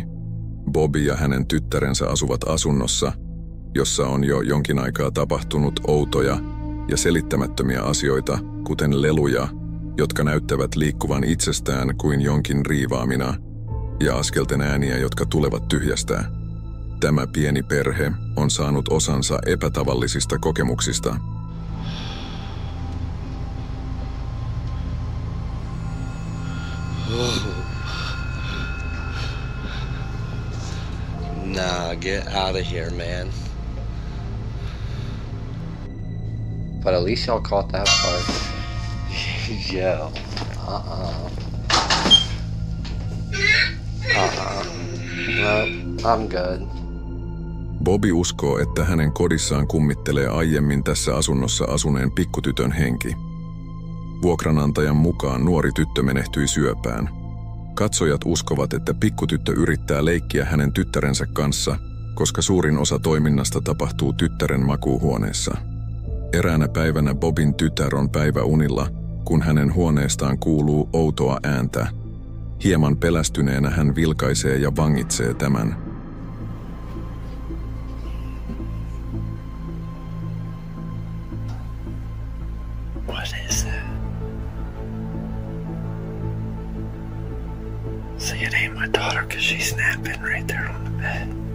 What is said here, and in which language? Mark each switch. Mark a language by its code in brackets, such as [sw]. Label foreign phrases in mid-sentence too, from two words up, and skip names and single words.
[fi] Bobby ja hänen tyttärensä asuvat asunnossa, jossa on jo jonkin aikaa tapahtunut outoja ja selittämättömiä asioita, kuten leluja, jotka näyttävät liikkuvan itsestään kuin jonkin riivaamina, ja askelten ääniä, jotka tulevat tyhjästä. Tämä pieni perhe on saanut osansa epätavallisista kokemuksista. [en] Nah, get out of here, man. But at least y'all caught that part. Yo. No, I'm good. [fi] Bobby uskoo, että hänen kodissaan kummittelee aiemmin tässä asunnossa asuneen pikkutytön henki. Vuokranantajan mukaan nuori tyttö menehtyi syöpään. Katsojat uskovat, että pikkutyttö yrittää leikkiä hänen tyttärensä kanssa, koska suurin osa toiminnasta tapahtuu tyttären makuuhuoneessa. Eräänä päivänä Bobin tytär on päiväunilla, kun hänen huoneestaan kuuluu outoa ääntä. Hieman pelästyneenä hän vilkaisee ja vangitsee tämän. [en] What is that? So it ain't my daughter because she's napping right there on the bed.